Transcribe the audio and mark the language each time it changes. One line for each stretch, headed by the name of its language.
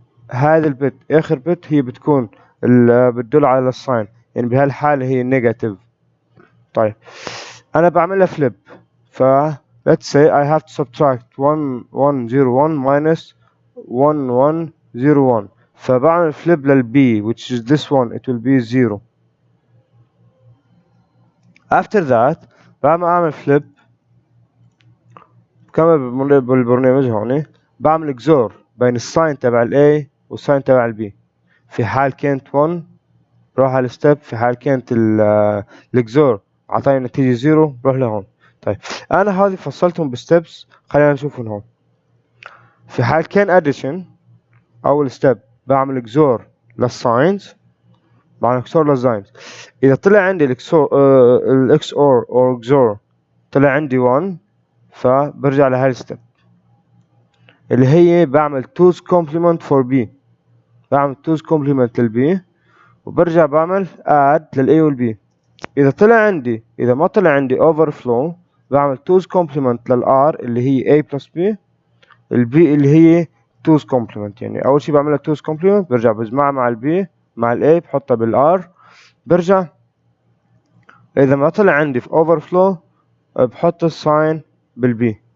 Arabic: هذا البت آخر بت هي بتكون بتدل على الساين، يعني بهالحالة هي نيجاتيف. طيب أنا بعملها فليب، ف
English: let's say I have to subtract 1101 minus 1101،
Arabic: فبعمل
English: flip للB which is this one, it will be 0. after that
Arabic: بعمل flip كما بالبرنامج هون، بعمل XOR بين الساين تبع ال A والساين تبع ال B. في حال كانت 1 بروح على الستيب، في حال كانت الXOR عطاني نتيجة 0 بروح لهون. طيب أنا هذه فصلتهم بستبس، خلينا نشوفهم هون. في حال كان addition أول ستيب بعمل XOR للساينز، بعمل XOR للساينز. إذا طلع عندي ال XOR أو XOR طلع عندي 1، فبرجع لهاي الستيب اللي هي بعمل 2's complement for B. بعمل 2's complement لل B وبرجع بعمل add لل A وال B. إذا ما طلع عندي overflow بعمل 2's complement لل R اللي هي A plus B، ال B اللي هي 2's complement. يعني أول شي بعملها 2's complement، برجع بجمعها مع ال B مع ال A بحطها بال R، برجع إذا ما طلع عندي في overflow بحط الساين بالبي.